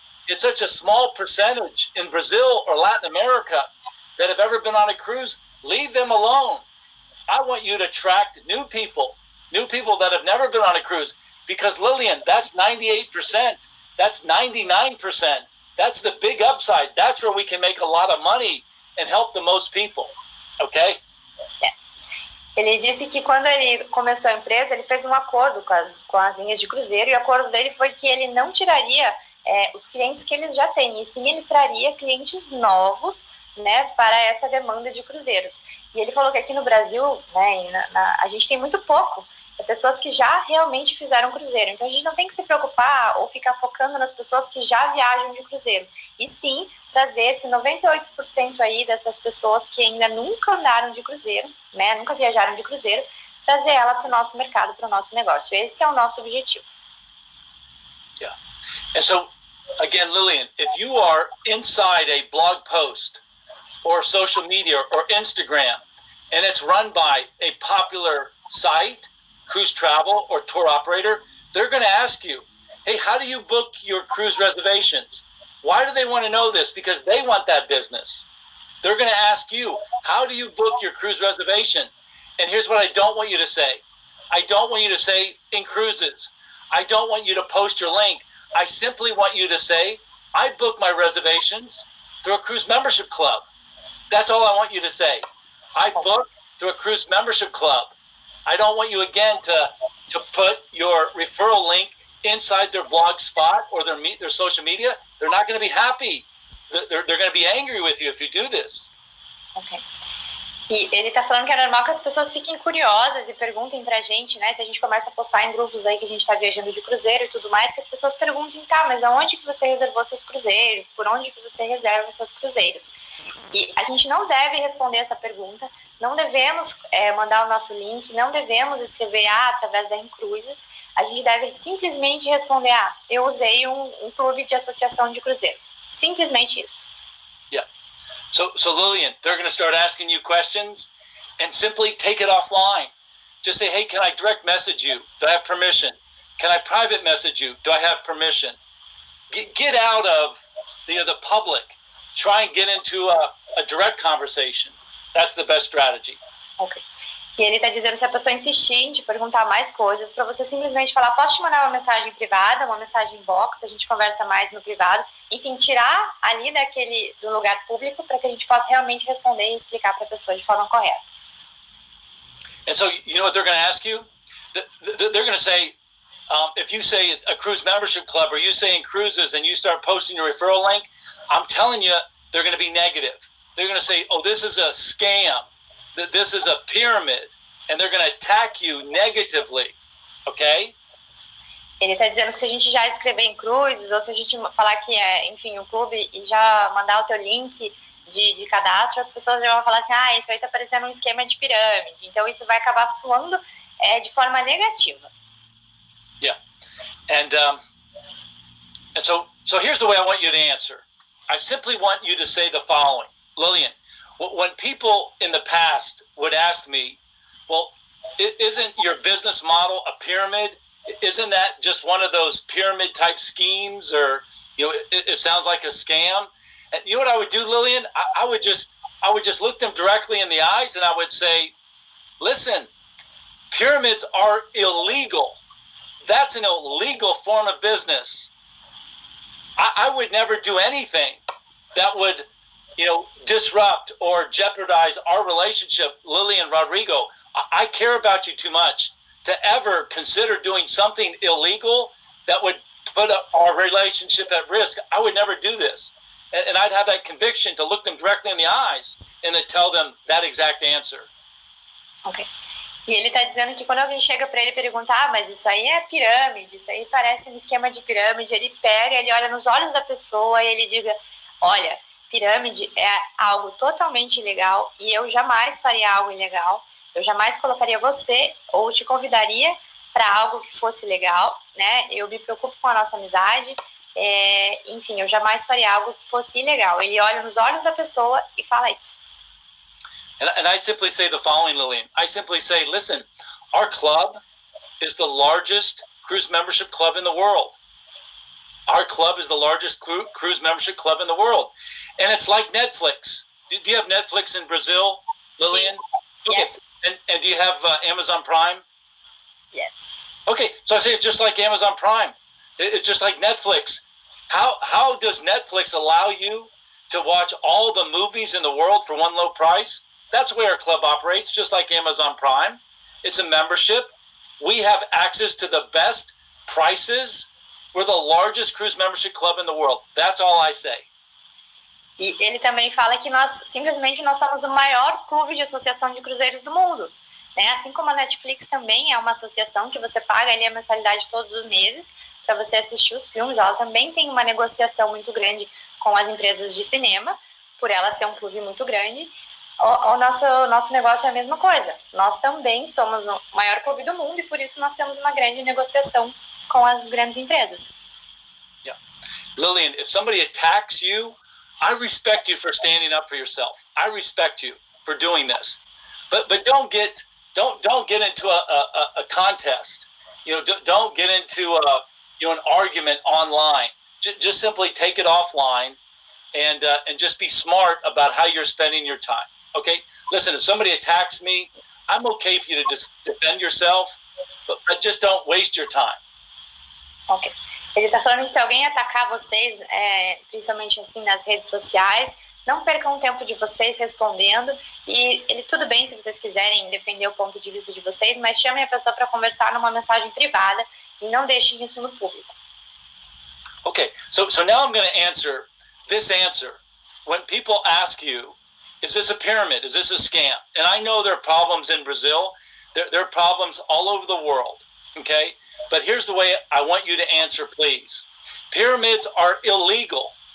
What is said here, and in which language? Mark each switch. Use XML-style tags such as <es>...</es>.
<en>It's such a small percentage in Brazil or Latin America that have ever been on a cruise. Leave them alone. I want you to attract new people that have never been on a cruise. Because Lillian, that's 98%. That's 99%. That's the big upside. That's where we can make a lot of money and help the most people. Okay? Yes.</en> <pt>Ele disse que quando ele começou a empresa, ele fez um acordo com as linhas de cruzeiro, e o acordo dele foi que ele não tiraria os clientes que eles já têm, e sim ele traria clientes novos, né, para essa demanda de cruzeiros. E ele falou que aqui no Brasil, né, a gente tem muito pouco pessoas que já realmente fizeram cruzeiro. Então a gente não tem que se preocupar ou ficar focando nas pessoas que já viajam de cruzeiro. E sim, trazer esse 98% aí dessas pessoas que ainda nunca andaram de cruzeiro, né, nunca viajaram de cruzeiro, trazer ela para o nosso mercado, para o nosso negócio. Esse é o nosso objetivo.</pt> <en>Yeah. And so, again, Lillian, if you are inside a blog post or social media or Instagram, and it's run by a popular site, cruise travel or tour operator, they're going to ask you, hey, how do you book your cruise reservations? Why do they want to know this? Because they want that business. They're going to ask you, how do you book your cruise reservation? And here's what I don't want you to say. I don't want you to say inCruises. I don't want you to post your link. I simply want you to say, I book my reservations through a cruise membership club. That's all I want you to say. I book through a cruise membership club. I don't want you, again, to put your referral link inside their blog spot or their social media. They're not going to be happy. They're going to be angry with you if you do this. Okay.</en> <pt>E ele tá falando que é normal que as pessoas fiquem curiosas e perguntem pra gente, né? Se a gente começa a postar em grupos aí que a gente tá viajando de cruzeiro e tudo mais, que as pessoas perguntem, tá, mas aonde que você reservou seus cruzeiros? Por onde que você reserva seus cruzeiros? E a gente não deve responder essa pergunta, não devemos mandar o nosso link, não devemos escrever através da inCruises. A gente deve simplesmente responder, eu usei um clube de associação de cruzeiros. Simplesmente isso.</pt> <en>Yeah. So Lillian, they're going to start asking you questions, and simply take it offline. Just say, hey, can I direct message you? Do I have permission? Can I private message you? Do I have permission? Get out of the public. Try and get into a direct conversation. That's the best strategy. Ok.</en> <pt>E ele está dizendo, se a pessoa insistir em te perguntar mais coisas, para você simplesmente falar, posso te mandar uma mensagem privada, uma mensagem box, a gente conversa mais no privado. Enfim, tirar ali do lugar público para que a gente possa realmente responder e explicar para a pessoa de forma correta.</pt> <en>And so, you know what they're going to ask you? They're going to say, if you say a cruise membership club or you say inCruises and you start posting your referral link, I'm telling you, they're going to be negative. They're going to say, oh, this is a scam. This is a pyramid. And they're going to attack you negatively. Okay?</en> <pt>Ele está dizendo que se a gente já escrever em Cruises, ou se a gente falar que enfim, o clube e já mandar o teu link de cadastro, as pessoas já vão falar assim, isso aí está parecendo um esquema de pirâmide. Então isso vai acabar soando de forma negativa.</pt> <en>Yeah. And so here's the way I want you to answer. I simply want you to say the following. Lillian, when people in the past would ask me, well, isn't your business model a pyramid? Isn't that just one of those pyramid type schemes, or it sounds like a scam? And you know what I would do, Lillian? I would just look them directly in the eyes and I would say, listen, pyramids are illegal. That's an illegal form of business. I would never do anything that would, disrupt or jeopardize our relationship, Lillian Rodrigo. I care about you too much to ever consider doing something illegal that would put our relationship at risk. I would never do this. And I'd have that conviction to look them directly in the eyes and then tell them that exact answer. Ok.</en> <pt>E ele está dizendo que quando alguém chega para ele e pergunta, mas isso aí é pirâmide, isso aí parece um esquema de pirâmide, ele pega, ele olha nos olhos da pessoa e ele diga, olha, pirâmide é algo totalmente ilegal e eu jamais faria algo ilegal, eu jamais colocaria você ou te convidaria para algo que fosse legal, né? Eu me preocupo com a nossa amizade, enfim, eu jamais faria algo que fosse ilegal. Ele olha nos olhos da pessoa e fala isso.</pt> <en>And I simply say the following, Lillian. I simply say, listen, our club is the largest cruise membership club in the world. Our club is the largest cruise membership club in the world. And it's like Netflix. Do you have Netflix in Brazil, Lillian?</en> <es>Sí.</es> <en>Okay. Yes. And do you have Amazon Prime? Yes. Okay, so I say it's just like Amazon Prime. It's just like Netflix. How does Netflix allow you to watch all the movies in the world for one low price? That's the way our club operates, just like Amazon Prime. It's a membership. We have access to the best prices. We're the largest cruise membership club in the world. That's all I say.</en> <pt>E ele também fala que nós somos o maior clube de associação de cruzeiros do mundo. Né? Assim como a Netflix também é uma associação que você paga ali a mensalidade todos os meses para você assistir os filmes. Ela também tem uma negociação muito grande com as empresas de cinema, por ela ser um clube muito grande. O nosso negócio é a mesma coisa. Nós também somos o maior clube do mundo e por isso nós temos uma grande negociação com as grandes empresas.</pt> <en>Yeah. Lillian, if somebody attacks you, I respect you for standing up for yourself. I respect you for doing this. But don't get into a contest. Don't get into an argument online. Just simply take it offline and just be smart about how you're spending your time. Okay, listen, if somebody attacks me, I'm okay for you to just defend yourself, but just don't waste your time. Ok.</en> <pt>Ele está falando que se alguém atacar vocês, principalmente assim nas redes sociais, não percam o tempo de vocês respondendo. E tudo bem se vocês quiserem defender o ponto de vista de vocês, mas chamem a pessoa para conversar numa mensagem privada e não deixem isso no público.</pt> <en>Okay, so now I'm going to answer this answer. When people ask you, Is this a pyramid? Is this a scam? And I know there are problems in Brazil. There are problems all over the world, okay? But here's the way I want you to answer, please. Pyramids are illegal.</en>